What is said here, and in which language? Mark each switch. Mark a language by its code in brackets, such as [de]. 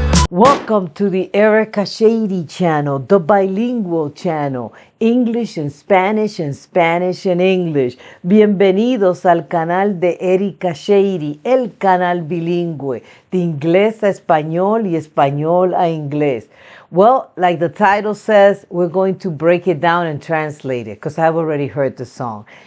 [en] Welcome to the Erica Shady channel, the bilingual channel, English and Spanish and Spanish and English. [es] Bienvenidos al canal de Erica Shady, el canal bilingüe, de inglés a español y español a inglés. [en] Well, like the title says, we're going to break it down and translate it because I've already heard the song.